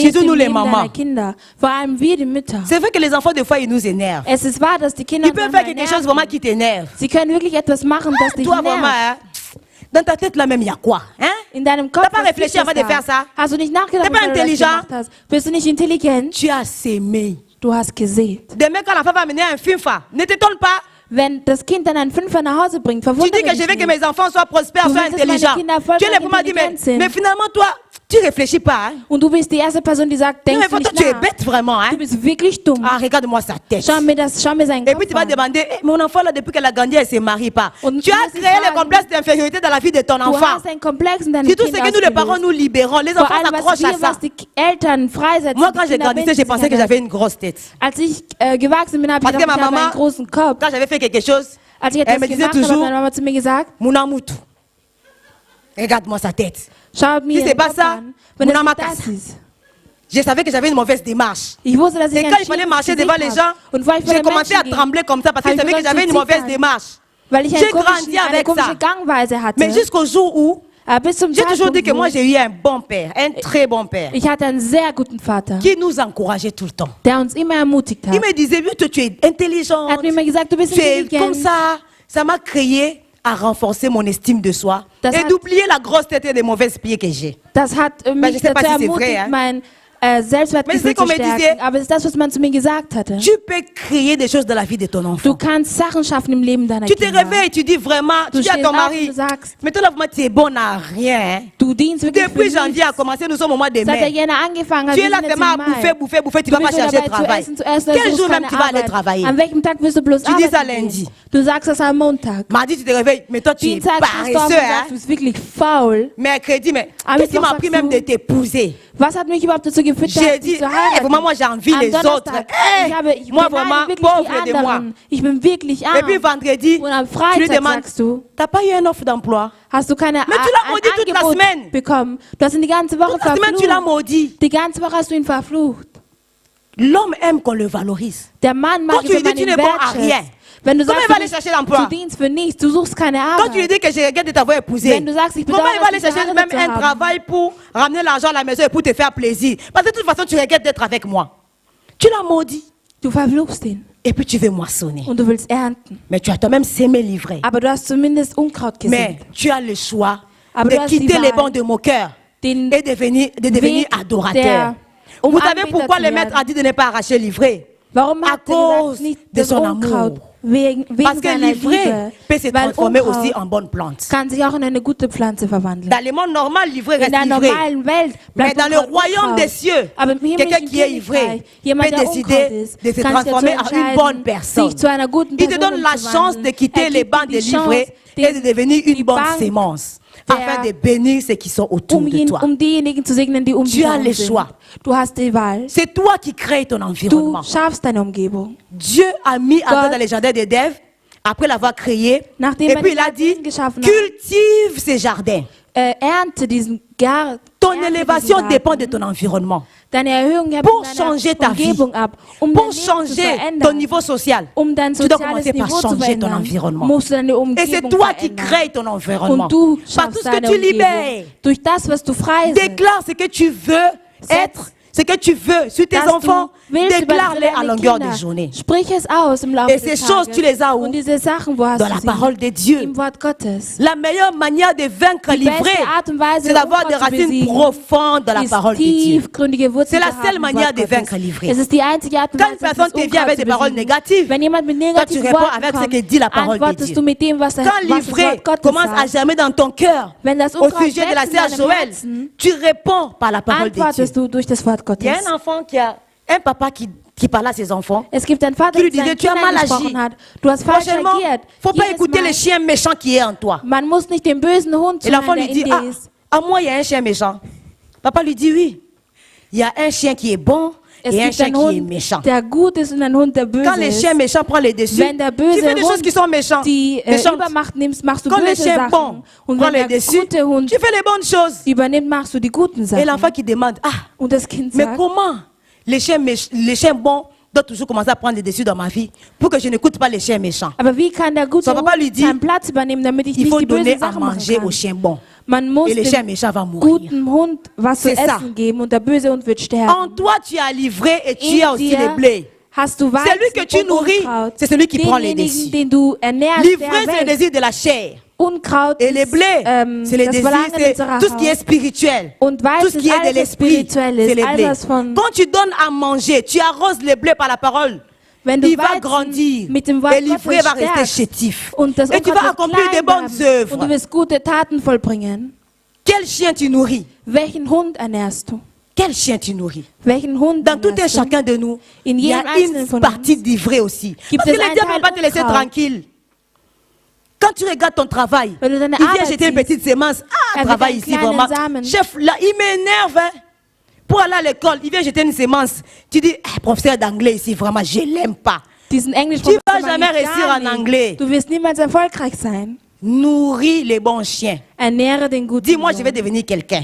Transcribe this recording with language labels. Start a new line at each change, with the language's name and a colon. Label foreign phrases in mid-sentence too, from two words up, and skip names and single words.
French: Surtout du nous
German: im
French: les
German: Leben
French: mamans.
German: deiner Kinder, vor allem wir die Mütter.
French: C'est vrai que les enfants, des fois, ils nous énervent.
German: Es ist wahr, dass die Kinder
French: Ils
German: uns
French: peuvent faire
German: manchmal
French: quelque chose
German: nerven.
French: vraiment qui t'énerve.
German: Sie können wirklich etwas machen, das dich
French: Toi, vraiment,
German: nervt.
French: hein, dans ta tête là-même, il y a quoi? Hein?
German: In deinem Kopf,
French: T'as pas
German: was
French: réfléchi
German: gibt es
French: avant de
German: da?
French: faire ça?
German: Hast du nicht nachgedacht,
French: T'es pas
German: bevor du das
French: intelligent?
German: gemacht hast? Bist du nicht intelligent?
French: Tu as sémé.
German: Du hast gesät.
French: Demain, quand l'enfant va mener un FIFA, ne t'étonne pas.
German: Wenn das Kind dann einen Fünfer nach Hause bringt,
French: Tu
German: verwundere
French: dis que
German: dich
French: je veux que
German: nicht.
French: mes enfants soient prospères,
German: Du
French: soient
German: willst, dass meine
French: intelligents.
German: Kinder voll
French: Tu es le premier à dire,
German: intelligent sind.
French: mais finalement, toi, tu réfléchis pas. Hein?
German: Und du bist die erste Person, die sagt,
French: Non, mais
German: denkst du
French: toi,
German: nicht
French: tu es
German: nach.
French: bête vraiment. Hein?
German: Du bist wirklich dumm.
French: Ah, regarde-moi sa tête.
German: Schau mir seinen
French: Et
German: Kopf
French: puis tu vas
German: an.
French: demander, eh, mon enfant là, depuis qu'elle a grandi, elle ne se marie pas.
German: Und
French: Tu as
German: du wirst
French: créé le
German: fragen,
French: complexe d'infériorité dans la vie de ton
German: Du
French: enfant.
German: hast einen Komplex in deinem
French: C'est tout
German: Kind
French: ce que nous, les parents,
German: ausgelöst.
French: nous libérons. Les
German: Vor
French: enfants
German: allem, was
French: s'accrochent à
German: wir,
French: ça.
German: was die Eltern freisetzen.
French: Moi,
German: die
French: quand j'ai
German: Kinder
French: grandi,
German: binden
French: j'ai
German: sich
French: pensé
German: an
French: que
German: das.
French: j'avais une grosse tête.
German: Als ich gewachsen bin, habe ich
French: Parce que
German: gedacht,
French: ma
German: ich habe
French: maman,
German: einen großen Kopf.
French: quand j'avais fait quelque chose,
German: Als ich
French: elle
German: etwas
French: me disait
German: gemacht habe, hat
French: toujours,
German: meine Mama zu mir gesagt,
French: mon amoutou, regarde-moi sa tête.
German: schaut mir
French: Si c'est
German: den
French: pas
German: Kopf
French: ça,
German: an. Wenn
French: mon
German: es nicht
French: amakas.
German: das ist,
French: Je savais que j'avais une mauvaise démarche.
German: Ich wusste, dass ich
French: Et quand il fallait marcher devant les gens, j'ai commencé à trembler comme ça parce que je savais que j'avais une mauvaise démarche. J'ai grandi avec ça. Mais jusqu'au jour où j'ai toujours dit que moi j'ai eu un bon père, un très bon père,
German: ich hatte einen sehr guten Vater,
French: qui nous encourageait tout le temps.
German: der uns immer ermutigt hat.
French: Il me disait, tu es intelligente,
German: Er hat mir immer gesagt, du bist
French: tu es
German: intelligent.
French: comme ça. Ça m'a créé à renforcer mon estime de soi et d'oublier la grosse tête et les mauvaises pieds que j'ai.
German: Das hat mich dazu ermutigt, mein Selbstwertgefühl zu stärken. Aber es ist das, was man zu mir gesagt hatte.
French: Tu peux créer des choses dans la vie de ton enfant.
German: Du kannst Sachen schaffen im Leben deiner
French: Tu te
German: Kinder.
French: réveilles, tu dis vraiment, tu dis à ton mari, mais toi là, tu es bon à rien.
German: Du dienst wirklich
French: Depuis janvier a commencé, nous sommes au mois de
German: Seit der
French: mai.
German: Jänner angefangen hat,
French: Tu es
German: wir
French: là
German: sind jetzt
French: seulement à
German: im Mai.
French: bouffer, tu
German: Du
French: vas pas
German: bist nur
French: chercher
German: dabei
French: de
German: zu
French: travail.
German: essen,
French: Quel jour même
German: keine
French: tu vas aller
German: Arbeit.
French: travailler?
German: An welchem Tag wirst du bloß
French: Tu dis ça
German: arbeiten
French: lundi.
German: gehen? Du sagst das am Montag.
French: Mardi, tu te réveilles, mais toi tu es
German: Dienstag stehst du auf und
French: paresseux.
German: sagst, du bist wirklich faul.
French: Mercredi, mais
German: Am
French: qu'est-ce qui
German: Mittwoch
French: m'a pris
German: sagst
French: même
German: du,
French: de t'épouser?
German: Was hat mich überhaupt dazu geführt,
French: J'ai dit,
German: dich zu heiraten?
French: vraiment, moi j'envie
German: Am
French: les autres.
German: Donnerstag, ich
French: Moi
German: beneide
French: vraiment,
German: wirklich
French: pauvre
German: die
French: de moi.
German: anderen. Ich bin wirklich
French: Et puis
German: arm.
French: vendredi,
German: Und am
French: tu lui
German: Freitag
French: demandes,
German: sagst du,
French: t'as pas eu une offre d'emploi?
German: hast du keine
French: Mais tu l'as maudit toute la
German: Angebot
French: semaine.
German: bekommen. Du hast ihn die ganze Woche
French: Toute la semaine, tu l'as
German: verflucht.
French: maudit.
German: Die ganze Woche hast du ihn verflucht.
French: L'homme aime qu'on le valorise.
German: Der Mann mag
French: Quand tu
German: es,
French: lui
German: wenn
French: dis,
German: man
French: tu
German: ihn
French: n'es bon à rien.
German: wertschätzt. Wenn du
French: Comment
German: sagst,
French: il va aller chercher l'emploi?
German: du dienst für nichts, du suchst keine
French: Quand tu lui
German: Arbeit.
French: dis que je regrette de t'avoir épousé,
German: Wenn du sagst, ich
French: comment
German: bedauere,
French: il va aller
German: dich
French: chercher
German: geheiratet
French: même
German: zu
French: un
German: haben?
French: travail pour ramener l'argent à la maison et pour te faire plaisir? Parce que de toute façon, tu regrettes d'être avec moi. Tu l'as maudit.
German: Du verfluchst ihn
French: Et puis tu veux moissonner.
German: und du willst ernten.
French: Mais tu as toi-même sémé l'ivraie.
German: Aber du hast zumindest Unkraut
French: Mais
German: gesät.
French: tu as le choix
German: Aber
French: de
German: du hast die
French: quitter les
German: Wahl,
French: bancs de mon cœur
German: den
French: et de devenir
German: Weg
French: adorateur.
German: der,
French: Vous savez
German: Anbeter
French: pourquoi
German: zu
French: le maître
German: werden.
French: a dit de ne pas arracher l'ivraie?
German: Warum
French: À
German: hat er gesagt,
French: cause
German: nicht
French: de
German: das
French: son
German: Unkraut?
French: amour.
German: Wegen
French: Parce que
German: seiner
French: l'ivraie
German: Liebe.
French: peut se
German: Weil
French: transformer
German: Unkraut
French: aussi en bonne plante.
German: kann sich auch in eine gute Pflanze verwandeln.
French: Dans le monde normal, l'ivraie
German: In
French: reste
German: der
French: ivrée.
German: normalen Welt
French: Mais
German: bleibt
French: dans le
German: Unkraut
French: royaume
German: Unkraut.
French: des cieux,
German: Aber im
French: quelqu'un
German: himmlischen
French: qui est ivré
German: Königreich, jemand,
French: peut
German: der Unkraut
French: décider
German: ist,
French: de se
German: kann sich dazu
French: transformer en une bonne
German: entscheiden,
French: personne.
German: sich zu einer guten
French: Il te
German: Person
French: donne la chance de quitter les bancs de l'ivrée et de devenir une bonne sémence afin de bénir ceux qui sont autour de toi.
German: diejenigen zu segnen, die um dich
French: Tu as
German: herum
French: le
German: sind.
French: choix.
German: Du hast die Wahl.
French: C'est toi qui crées ton
German: Du
French: environnement.
German: schaffst deine Umgebung.
French: Dieu a mis Adam
German: Gott-
French: dans le jardin d'Éden après l'avoir créé.
German: Nachdem
French: Et
German: er
French: puis
German: den
French: il a dit,
German: Garten geschaffen hat.
French: cultive ces jardins.
German: Ernte diesen Garten.
French: Ton élévation dépend de ton environnement.
German: Deine Erhöhung hängt
French: Pour
German: von
French: changer
German: deiner
French: ta vie,
German: Umgebung ab. Um
French: pour
German: dein Leben zu
French: changer ton
German: verändern,
French: niveau social,
German: dein
French: tu dois
German: soziales
French: commencer par
German: Niveau zu
French: changer ton
German: verändern,
French: environnement.
German: musst du deine
French: Et
German: Umgebung
French: c'est toi qui
German: verändern.
French: crées ton environnement.
German: Und du
French: Par tout
German: schaffst
French: ce que
German: deine
French: tu
German: Umgebung.
French: libères.
German: Durch das, was du freisetzt.
French: Déclare ce que tu veux être, ce que tu veux sur tes
German: dass
French: enfants.
German: du willst über
French: Déclare-les à
German: deine
French: longueur
German: Kinder.
French: de journée.
German: Sprich es aus im Laufe
French: Et
German: des
French: ces choses,
German: Tages.
French: tu les as où?
German: Und diese Sachen, wo hast
French: Dans
German: du
French: la
German: sie?
French: parole de Dieu.
German: Im Wort Gottes.
French: La meilleure manière de vaincre
German: Die beste
French: l'ivrée,
German: Art und Weise,
French: c'est d'avoir
German: Unkraut
French: des
German: zu
French: racines
German: besiegen,
French: profondes dans la
German: ist
French: parole de Dieu.
German: tiefgründige Wurzeln
French: C'est la
German: zu
French: seule
German: haben im
French: manière
German: Wort
French: de
German: Gottes.
French: vaincre l'ivraie.
German: Es ist die einzige Art und
French: Quand une
German: Weise,
French: personne
German: das
French: te vient avec
German: Unkraut
French: des
German: zu
French: paroles
German: besiegen.
French: négatives,
German: Wenn jemand mit
French: toi tu
German: negativen
French: réponds
German: Worten
French: avec ce
German: kommt,
French: que dit la parole de
German: antwortest
French: Dieu.
German: du mit dem, was das
French: Quand
German: Wort
French: l'ivrée
German: Gottes
French: commence à
German: sagt.
French: germer dans ton cœur
German: Wenn das
French: au
German: Unkraut
French: sujet de la
German: wächst in
French: sœur
German: deinem
French: Joël,
German: Herzen,
French: tu réponds par la parole de Dieu.
German: antwortest du durch das Wort
French: Il y a
German: Gottes.
French: un enfant un papa qui parlait à ses enfants.
German: Es gibt einen Vater,
French: Qui lui
German: der
French: disait,
German: seinen
French: tu as
German: Kindern
French: mal agi.
German: gesprochen hat. Du hast falsch
French: Prochainement,
German: reagiert.
French: faut pas
German: Jedes
French: écouter
German: Mal.
French: le chien méchant qui est en toi.
German: Man muss nicht den bösen Hund
French: Et l'enfant
German: zuhören,
French: lui
German: der
French: dit,
German: in dir ist.
French: à moi il y a un chien méchant. Papa lui dit, oui. Il y a un chien qui est bon
German: Es
French: et un
German: gibt
French: chien
German: einen
French: qui est
German: Hund,
French: méchant.
German: der gut ist und einen Hund, der böse
French: Quand le
German: ist.
French: chien méchant prend les dessus,
German: Wenn der
French: tu
German: böse
French: fais des choses
German: Hund
French: qui sont méchantes.
German: die
French: méchantes.
German: Übermacht nimmst, machst du
French: Quand le
German: böse
French: chien bon
German: Sachen. Und
French: prend
German: wenn
French: les
German: der
French: dessus,
German: gute Hund
French: tu fais les bonnes choses.
German: übernimmt, machst du die guten
French: Et
German: Sachen.
French: l'enfant qui demande,
German: Und das Kind
French: mais
German: sagt,
French: comment les chiens bons doivent toujours commencer à prendre les dessus dans ma vie pour que je n'écoute pas les chiens méchants?
German: aber wie kann der gute
French: Son papa lui
German: Hund
French: dit,
German: seinen Platz übernehmen, damit ich
French: Il
German: nicht
French: faut
German: die
French: donner
German: bösen
French: à
German: Sachen machen
French: manger
German: kann?
French: aux chiens bons.
German: Man muss
French: Et le chien
German: dem
French: méchant va mourir.
German: guten Hund was zu
French: C'est ça.
German: essen geben und der böse Hund wird
French: En
German: sterben.
French: toi, tu as livré et tu as
German: In
French: aussi
German: dir
French: les blés.
German: hast du
French: Celui que tu
German: Weizen und
French: nourris,
German: Unkraut.
French: c'est celui qui prend les
German: Denjenigen,
French: dessus.
German: den du ernährst,
French: Livré, c'est
German: der
French: le désir de la chair.
German: Unkraut
French: Et les
German: ist,
French: blés, c'est le
German: das
French: désir,
German: Verlangen
French: c'est
German: unserer
French: tout ce qui est
German: Haut.
French: spirituel.
German: Und
French: Tout
German: Weizen
French: ce qui
German: ist
French: est de
German: alles, was
French: l'esprit,
German: spirituell
French: c'est
German: ist,
French: les
German: alles
French: blés.
German: was von...
French: Quand tu donnes à manger, tu arroses les blés par la parole.
German: Wenn du
French: Il va
German: Weizen
French: grandir.
German: mit dem Wort
French: Et l'ivré
German: Gottes
French: va rester
German: stärkst
French: chétif.
German: und das
French: Et tu
German: Unkraut
French: vas
German: wird
French: accomplir des
German: klein
French: bonnes
German: bleiben und du
French: œuvres.
German: wirst gute Taten vollbringen.
French: Quel chien tu nourris?
German: Welchen Hund ernährst du?
French: Quel chien tu nourris?
German: Welchen Hund
French: Dans tout un
German: ernährst du?
French: chacun de nous,
German: In
French: il y a
German: jedem einzelnen
French: une
German: von
French: partie
German: uns
French: d'ivré aussi.
German: gibt
French: Parce que
German: es
French: le
German: einen
French: diable ne va pas te
German: Teil
French: laisser
German: Unkraut.
French: tranquille. Quand tu regardes ton travail,
German: Wenn du deine
French: il vient
German: Arbeit
French: jeter une
German: siehst,
French: petite sémence. Ah,
German: er
French: travail
German: wird
French: ici
German: einen
French: vraiment.
German: kleinen Samen.
French: Chef, là, il m'énerve. Hein. Pour aller à l'école, il vient jeter une sémence. Tu dis, professeur d'anglais ici, vraiment, je ne l'aime pas.
German: Diesen Englisch
French: Tu vas jamais réussir en anglais.
German: Du wirst niemals erfolgreich sein.
French: Nourris les bons chiens.
German: Ernähre den guten
French: Dis-moi, je
German: Hund.
French: vais devenir quelqu'un.